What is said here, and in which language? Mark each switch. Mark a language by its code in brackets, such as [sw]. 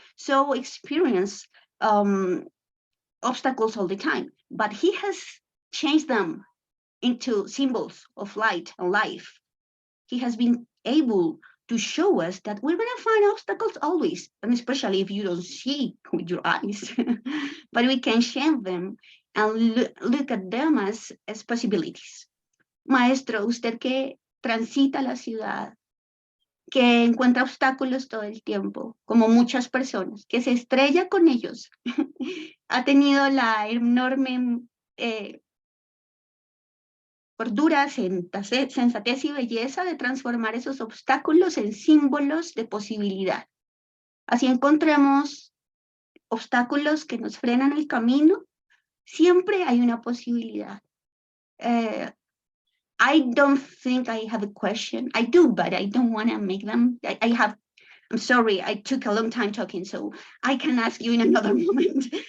[en] So experience obstacles all the time, but he has changed them into symbols of light and life. He has been able to show us that we're going to find obstacles always, and especially if you don't see with your eyes, but we can change them and look at them as possibilities. [es] Maestro, usted que transita la ciudad, que encuentra obstáculos todo el tiempo, como muchas personas, que se estrella con ellos, ha tenido la enorme cordura, sensatez y belleza de transformar esos obstáculos en símbolos de posibilidad. Así encontremos obstáculos que nos frenan el camino, siempre hay una posibilidad. [en] I don't think I have a question. I do, but I don't want to make them. I'm sorry, I took a long time talking, so I can ask you in another moment.